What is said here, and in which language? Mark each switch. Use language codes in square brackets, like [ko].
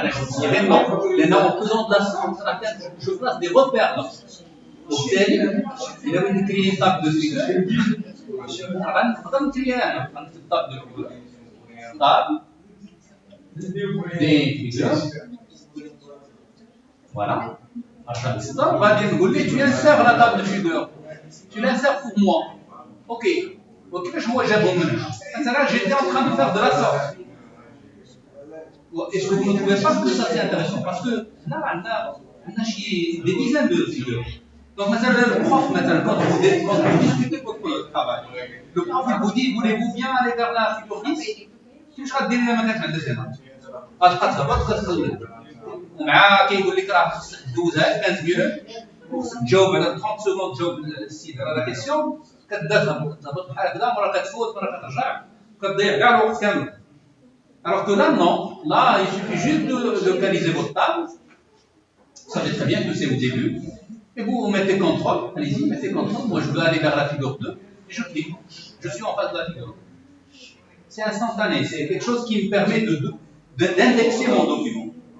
[ar] انا كنت غير نو لان اون فوزون بلاص راه كان جو بلاص دي روبير لا، وبالتالي الا بغيت نكري طاب دو فيغور غنقدر نكريها انا، غنكتب طاب دو فيغور طاب دي فيغور فوالا. غادي نقول ليه [fr] tu insères la table de figure, tu l'insères pour moi. Ok. [ar] وكيفاش هو جابهم من هنا؟ مثلا [fr] j'étais en train de faire de la sorte. Est-ce que vous ne trouvez pas que ça c'est intéressant? Parce que là on a des dizaines de figures. Donc [ar] مثلا [fr] le prof مثلا quand vous discutez votre travail, le prof il vous dit voulez-vous bien aller vers la figure 10? [ar] كيفاش غدير لنا ما كانش عندك هنا؟ غتبقى تهبط وكتقلب مع كيقول لك راه خصك دوزها 15 مينوت وخصك تجاوب على 30 سكوند تجاوب السيد على لا كيسيون، كتهبط بحال هكذا، مره كتفوت مره كترجع وكتضيع كاع الوقت كامل. [fr] Alors que là non, là il suffit juste de localiser votre table, vous savez très bien que c'est au début, et vous mettez contrôle, allez-y, mettez contrôle, moi je veux aller vers la figure 2, et je clique, je suis en face de la figure 2. C'est instantané, c'est quelque chose qui me permet d'indexer mon document.